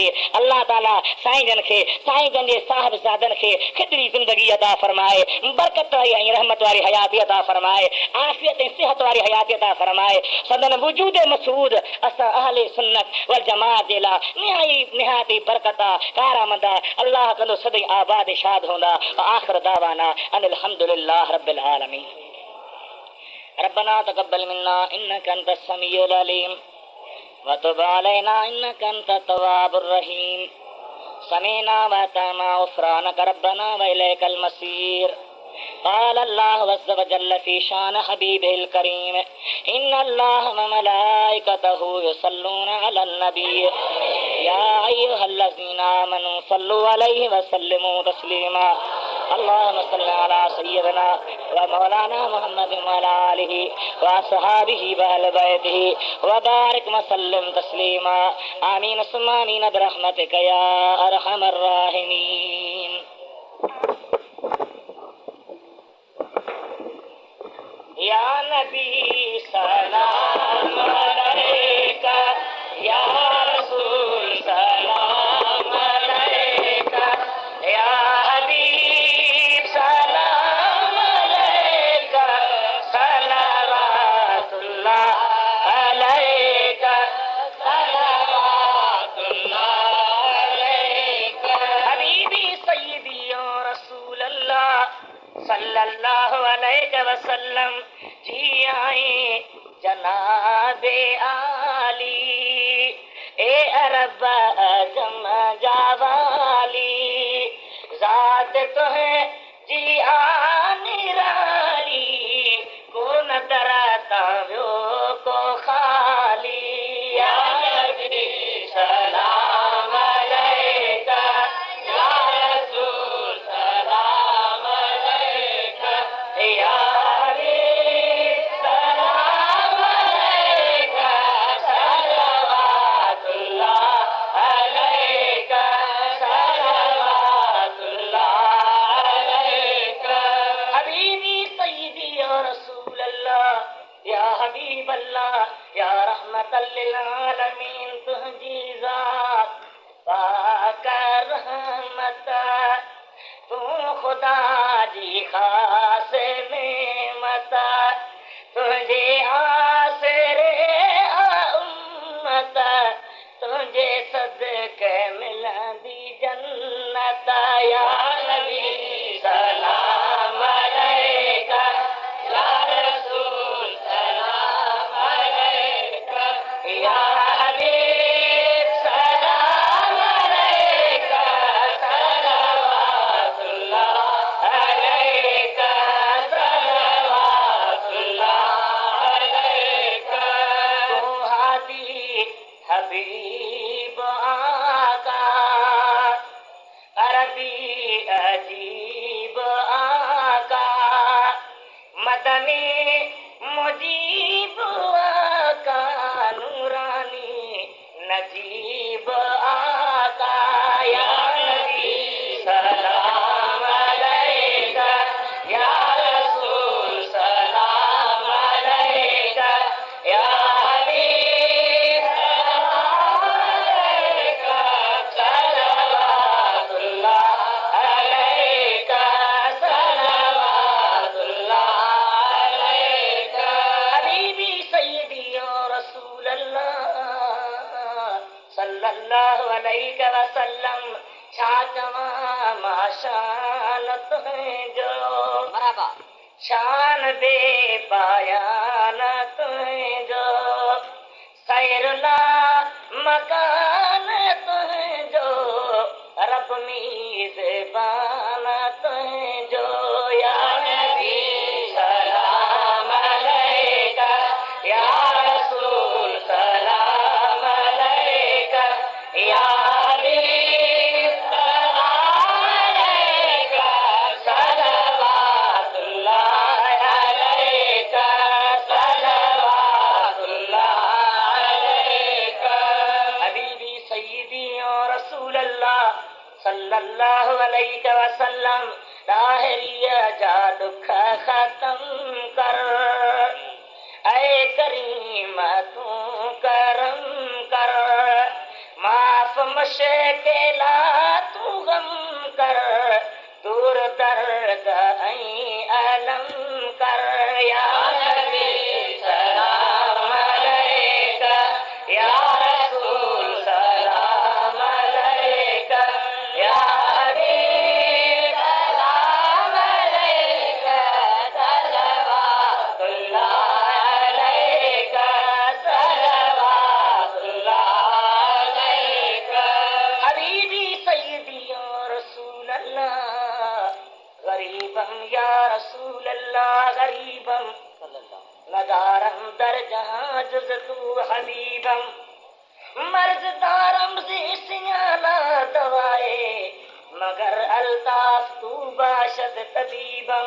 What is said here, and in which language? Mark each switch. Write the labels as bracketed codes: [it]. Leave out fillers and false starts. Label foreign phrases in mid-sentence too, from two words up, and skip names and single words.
[sd] अल्लाह ताला साईं खे साईं जन जे साहिबज़ादनि खे ख़िदरी ज़िंदगी अता फरमाए, बरकत वारी ऐं रहमत वारी हयाती अता फरमाए, आफ़ियत ऐं सिहत वारी हयाती अता फरमाए। सदन वजूद मसूद असां अहले सुन्नत वल जमात जे लाइ निहायती बरकत कारमंद अल्लाह कंदो सदाईं आबाद शाद हूंदा। [ar] آخر دعوانا أن الحمد لله رب العالمين. ربنا تقبل منا إنك أنت السميع العليم وتب علينا إنك أنت التواب الرحيم. سمعنا وأطعنا غفرانك ربنا وإليك المصير. قال الله عز وجل في شأن حبيبه الكريم إن الله وملائكته يصلون على النبي يا أيها الذين آمنوا صلوا عليه وسلموا تسليما. اللهم صل على سيدنا ومولانا محمد وعلى آله وأصحابه وأهل بيته وبارك وسلم تسليما. آمين ثم آمين برحمتك يا أرحم الراحمين. يا نبي سلام عليك، يا رسول سلام عليك، يا حبيب سلام عليك، صلوات الله عليك، صلوات الله عليك. حبيبي سيدي يا رسول الله صلى الله عليه وسلم [sd] जी आए जनाबे आली ए अरब अजम जावाली ज़ात तो है जी निराली को न डराता व्यो को खाली। [ar] يا نبي سلام عليك، يا رسول سلام عليك، يا حبيب سلام عليك، صلوات الله عليك، صلوات الله عليك. حبيبي سيدي يا رسول الله، يا حبيب الله، يا رحمة للعالمين. [sd] तुझी ज़ात पाक रहमत, तू खुदा जी खास नेमत, तुझे आसरे उम्मत, तुझे सदके मिलंदी जन्नत। [ar] يا نبي سلام عليك، يا رسول سلام عليك، يا حبيب سلام عليك، صلوات الله عليك، صلوات الله عليك. [sd] तू हादी हबीब आका, अरबी अजीब आका, मदनी मुजीब आका, नूरानी नजीब आका। [ar] يا نبي سلام عليك، يا رسول سلام عليك، يا حبيب سلام عليك، صلوات الله عليك، صلوات الله عليك. حبيبي سيدي يا رسول الله صلى الله عليه وسلم. [sd] छा चवां मां शान तुंहिंजो, शान बे पायान तुंहिंजो, सैरुला मकान तुंहिंजो, रब मीज़बान तुंहिंजो। [ar] يا نبي سلام عليك، يا رسول سلام عليك، يا حبيب سلام عليك، صلوات الله عليك، صلوات الله عليك. حبيبي سيدي يا رسول الله صلى الله عليه وسلم. [sd] ताहिरिया जा दुख खत्म कर, ऐ करीम तू करम कर, माफ मुश्किला तू गम कर, दूर दर्द ऐं अलम कर। [ar] يا نبي سلام عليك، يا رسول سلام عليك، يا حبيب سلام عليك، صلوات الله عليك، صلوات الله عليك. حبيبي سيدي يا رسول الله, [fa] غریبم [ar] يا رسول الله, [fa] غریبم ندارم در جهان جز تو حبیبم، مرض دارم سیه لا دوائی، مگر الطاف تو باشد طبیبم.